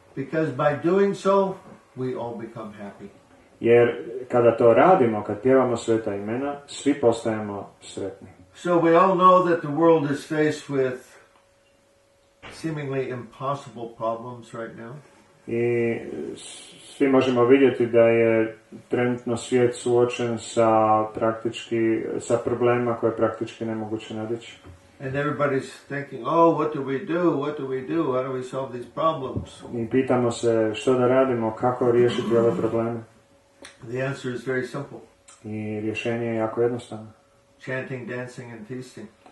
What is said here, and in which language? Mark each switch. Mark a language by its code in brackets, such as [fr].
[en] Because by doing so, we all become happy. [hr] Jer kada to radimo, kad pjevamo sveta imena, svi postajemo sretni. [en] So we all know that the world is faced with seemingly impossible problems right now. [hr] I svi možemo vidjeti da je trenutno svijet suočen sa problemima koje je praktički nemoguće nadići. [en] And everybody's thinking, oh, what do we do? What do we do? How do we solve these problems? [hr] I pitamo se što da radimo, kako riješiti ove probleme. [en] The answer is very simple. [hr] I rješenje je jako jednostavno. [en] Chanting, dancing and feasting.